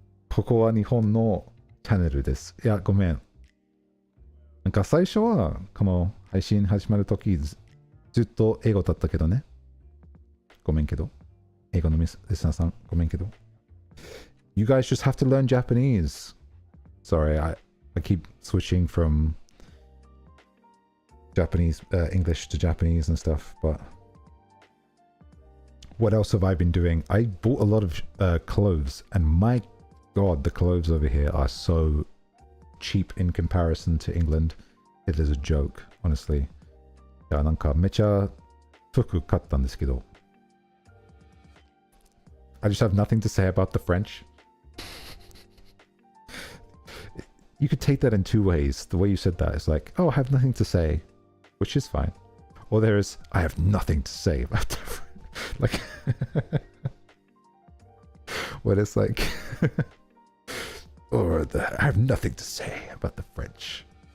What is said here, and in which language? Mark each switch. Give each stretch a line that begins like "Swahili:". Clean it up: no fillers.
Japanese: ここは日本のチャンネルです。いや、ごめん。なんか最初は、この配信始まるとき、ずっと英語だったけどね。ごめんけど。英語のリスナーさん、ごめんけど。
English: You guys just have to learn Japanese. Sorry, I keep switching from Japanese, English to Japanese and stuff, but what else have I been doing? I bought a lot of clothes, and my god, the clothes over here are so cheap in comparison to England. It is a joke, honestly.
Japanese: いや、なんかめちゃ服買ったんですけど。
English: I just have nothing to say about the French. You could take that in two ways. The way you said that is like, oh, I have nothing to say, which is fine. Or there is, I have nothing to say about the French. Like, when it's like, or I have nothing to say about the French.